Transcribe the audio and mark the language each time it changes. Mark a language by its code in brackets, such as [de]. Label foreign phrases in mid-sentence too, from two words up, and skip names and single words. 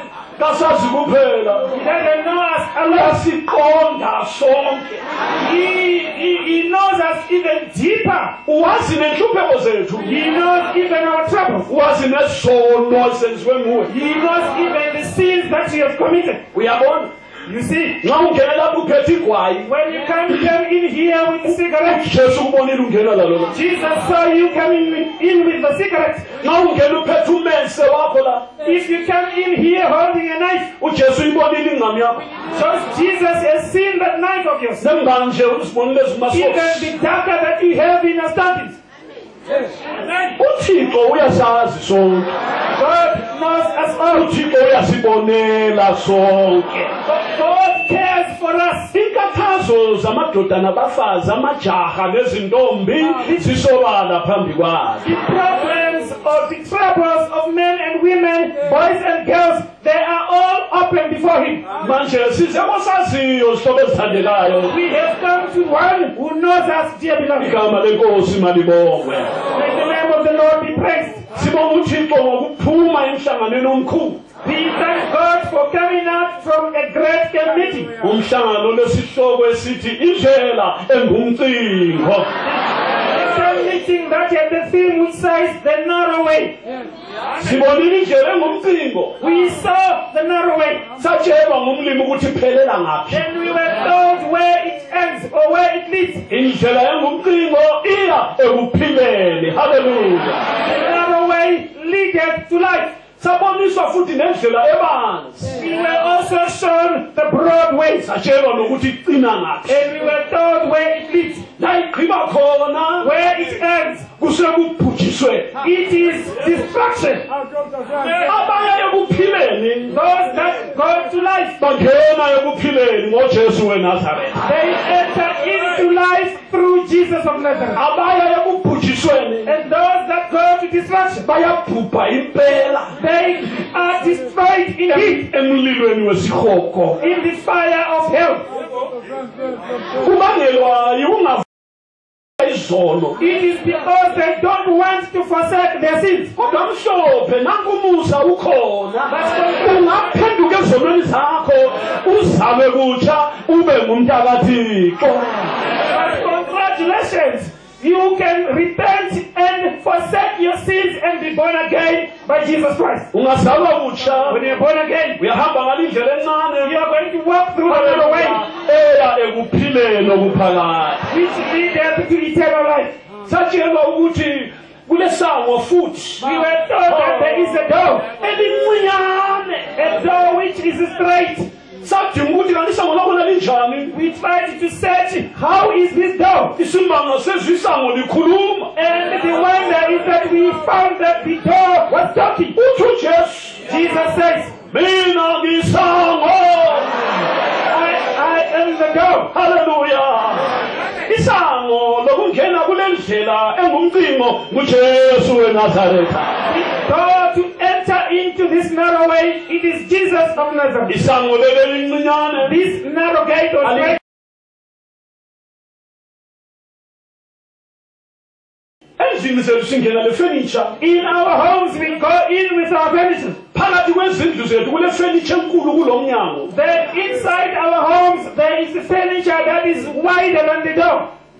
[en] He doesn't know us alone. He knows us even deeper. He knows even our troubles. He knows even the sins that we have committed. You see, [nd] Nxa ungena lapho uphethe igwayi, [en] when you come in here with cigarettes, [nd] Jesu ukubonile ungena lalo. [en] Jesus saw you coming in with the cigarette. [nd] Nxa ungena uphethe umense wakho la, [en] If you come in here holding a knife, [nd] uJesu uyibonile ingqamu yakho. [en] so Jesus has seen that knife of yours. [nd] Sembanje usibonile [en] Even [nd] zimasosi. [en] the dagger that you have in your stomach. [nd] uThixo uyasazi sonke. [en] God knows us all. [nd] uThixo uyasibonela sonke. [en] God cares for us. [nd] Inkathazo zamadoda nabafazi, amajaha nezintombi zisobala phambi kwakhe. [en] The problems or the troubles of men and women, boys and girls, they are all open before Him. [nd] Manje size kwasaziyo sihlobo ezithandekayo. [en] We have come to one who knows us, dear beloved. [nd] Igama lenkosi malibongwe. [en] May the name of the Lord be praised. [nd] Sibonga uThixo ngokuphuma emhlanganweni omkhulu. [en] We thank God for coming out from a great meeting. [nd] Umhlangano lesihloko esithi indlela engumcingo. [en] A meeting that had the theme which says the narrow way. [nd] Sibonile indlela engumcingo. [en] We saw the narrow way. [nd] Satshelwa ngumlimi ukuthi iphelela ngaphi. [en] And we were told where it ends or where it leads. [nd] Indlela engumcingo iya ekuphileni. [en] Hallelujah. The narrow way leadeth to life. [nd] Saboniswa futhi nendlela ebanzi. [en] We were also shown the broad way. [nd] Satshelwa nokuthi icina ngaphi. [en] And we were told where it leads. [nd] La igqiba khona [en] Where it ends. [nd] kusekubhujiswe. [en] It is destruction. [nd] Abaya ekuphileni [en] Those that go to life, [nd] bangena ekuphileni ngoJesu weNazaretha. [en] they enter into life through Jesus of Nazareth. [nd] Abaya ekubhujisweni [en] And those that go to destruction, [nd] bayabhubha impela [en] they are destroyed indeed [nd] emlilweni wesihoko. [en] in the fire of hell. [nd] Kubangelwa yikungavuma izono. [en] It is because they don't want to forsake their sins. [nd] Kodwa mhlophe nanku umusa ukhona. Ungaphenduka ezonweni zakho uzame kutsha ube ngumntakaThixo. [en] But congratulations, you can repent and forsake your sins and be born again by Jesus Christ. [nd] Ungazalwa kutsha [en] When you're born again, [nd] uyahamba ngalindlela [en] you [nd] encane [en] are going to walk through another way [nd] eya ekuphileni okuphakathi. [en] which leads to eternal life. [nd] Satshelwa ukuthi kulesango futhi [en] We were told that there is a door, [nd] elincinyane. [en] a door which is straight. [nd] Sadinga ukuthi kanti isango lakhona linjani. [en] We tried to search, how is this door? [nd] Isimanga sezwe isango likhuluma. [en] And the wonder is that we found that the door was talking. [nd] Uthi uJesu, [en] Jesus says, [nd] mina ngisango. [en] I am the door. Hallelujah. [nd] Isango lokungena kule ndlela engumcingo nguJesu weNazaretha. [en] The door to enter into this narrow way, it is Jesus of Nazareth. [nd] Isango leli lincinyane. [en] This narrow gate was great. [nd] Endlini zethu singena le furniture. [en] In our homes, we go in with our furniture. [nd] Phakathi kwezindlu zethu kule furniture enkulu kulomnyango. [en] Then inside our homes, there is a furniture that is wider than the door.